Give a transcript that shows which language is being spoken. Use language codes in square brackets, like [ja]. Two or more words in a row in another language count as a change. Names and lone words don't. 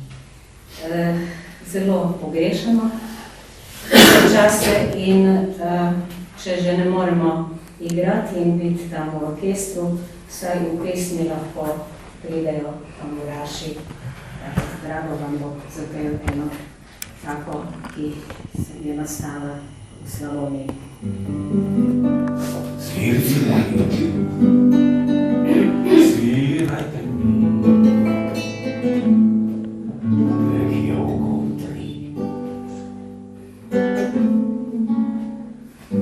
[sl] Zelo pogrešamo čase in če že ne moremo igrati in biti tam v orkestru, vsaj v pesmi lahko pridejo tamburaši. Drago vam bo zapel eno tako, ki se je nastala v Slavoniji. [hr] Svirci moji, svirajte mi, vek je okolo 3.